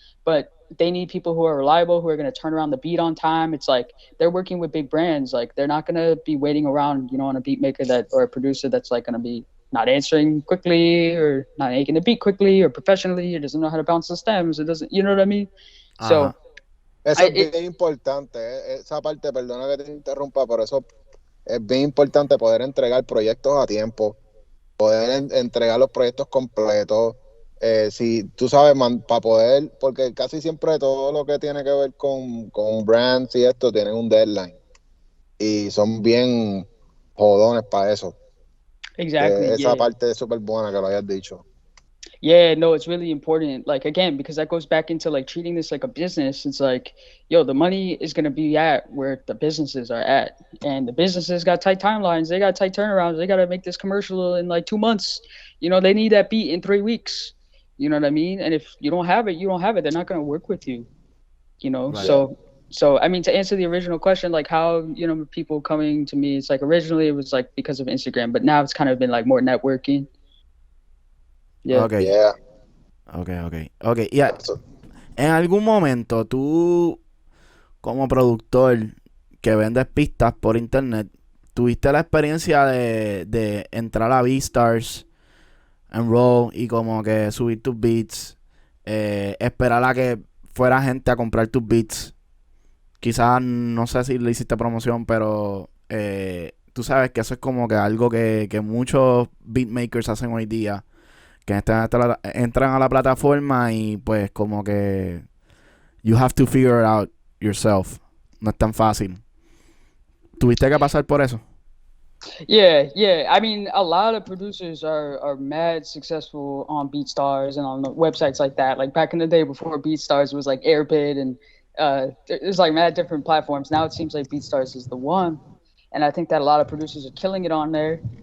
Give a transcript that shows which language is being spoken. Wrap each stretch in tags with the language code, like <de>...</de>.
<en>But they need people who are reliable, who are going to turn around the beat on time. It's like they're working with big brands. Like they're not going to be waiting around, on a beat maker that or a producer that's like going to be not answering quickly or not making the beat quickly or professionally or doesn't know how to bounce the stems. It doesn't, you know what I mean? So</en> <es>Ajá. Eso</es> <en>I</en> <es>es bien importante, esa parte, perdona que te interrumpa, pero eso es bien importante, poder entregar proyectos a tiempo, poder entregar los proyectos completos. Si tú sabes, para poder, porque casi siempre todo lo que tiene que ver con brands y esto tienen un deadline y son bien jodones para eso.</es> <en>exactly,</en> <es>Que esa</es> <en>yeah.</en> <es>parte es súper buena que lo hayas dicho.</es> <en>Yeah, no, it's really important. Like again, because that goes back into like treating this like a business. It's like, yo, the money is gonna be at where the businesses are at, and the businesses got tight timelines. They got tight turnarounds. They got to make this commercial in like 2 months. They need that beat in 3 weeks. You know what I mean? And if you don't have it, you don't have it. They're not gonna work with you. Right. Yeah. So I mean, to answer the original question, like how people coming to me, it's like originally it was like because of Instagram, but now it's kind of been like more networking. Yeah. Ok. Yeah. Ok, ok. Ok, y</en> <es>Eso. en algún momento tú, como productor que vendes pistas por internet, tuviste la experiencia de entrar a BEATSTARS, enroll y como que subir tus beats, esperar a que fuera gente a comprar tus beats. Quizás no sé si le hiciste promoción, pero tú sabes que eso es como que algo que muchos beatmakers hacen hoy día, que entran a la plataforma y pues como que</es> <en>you have to figure it out yourself.</en> <es>No es tan fácil. ¿Tuviste que pasar por eso?</es> <en>Yeah, yeah. I mean, a lot of producers are mad successful on BeatStars and on the websites like that. Like back in the day before BeatStars was like Airbit and there's like mad different platforms. Now it seems like BeatStars is the one. And I think that a lot of producers are killing it on there.</en>